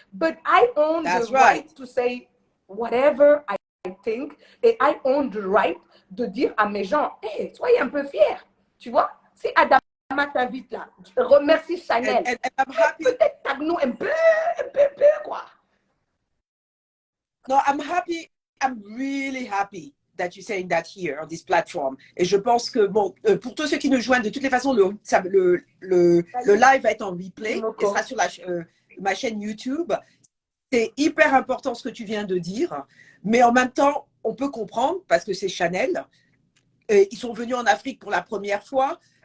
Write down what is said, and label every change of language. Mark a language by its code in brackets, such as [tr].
[en] But I own the right to say whatever I think. [fr] Et [en] I own the right [fr] de dire à mes gens, hey, soyez un peu fiers. Tu vois, si Adama t'invite là, remercie Chanel. Peut-être tag-nous un peu, quoi. [en] No, I'm happy. I'm really happy that you're saying that here on this platform. [fr] Et je pense que, bon, pour tous ceux qui nous joignent, de toutes les façons, le live va être en replay. Il sera sur ma chaîne YouTube. C'est hyper important ce que tu viens de dire. Mais en même temps, on peut comprendre, parce que c'est Chanel. Ils sont venus en Afrique pour la première fois.